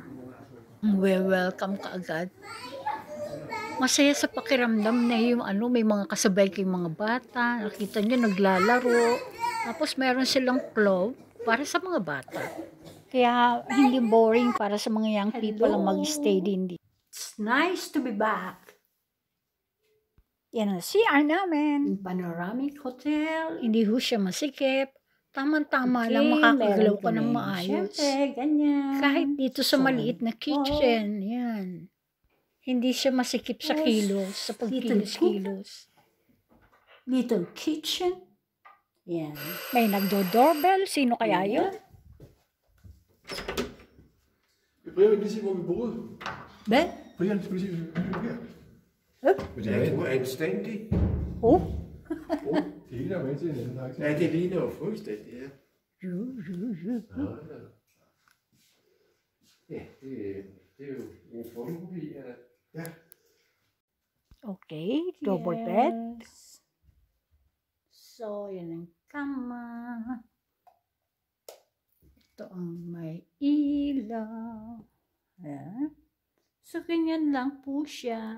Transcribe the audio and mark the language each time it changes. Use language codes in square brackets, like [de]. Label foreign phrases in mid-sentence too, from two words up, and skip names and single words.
[tl] Welcome ka agad. Masaya sa pakiramdam na yung may mga kasabay kayong mga bata. Nakita nyo, naglalaro. Tapos meron silang club para sa mga bata. Kaya hindi boring para sa mga [en] young people [tl] ang mag-stay din dito. [en] It's nice to be back. [tl] Yan ang CR namin. Panoramic hotel. Hindi ho siya masikip. Tama-tama lang makakagalaw ka ng maayos. Siyempre, ganyan. Kahit dito sa maliit na kitchen. Yan. Hindi siya masikip sa kilos. Sa pagkilos-kilos. [en] Little kitchen. [tl] Yan. May nagdo-doorbell. Sino kaya yun? [da] Brian, vil lige se, hvor vi boede. Hvad? Brian, skal vi se, hvor vi boede her? Men det er jo anstændigt. Oh. Det ene er med til en anden, faktisk. Ja, det ligner jo fuldstændig, ja. Ja, det er jo en fotokopi af. Ja. [en] Okay, double bed. [tl] So, yan ang kama. Ito ang may ilaw. Ayan. So, ganyan lang po siya.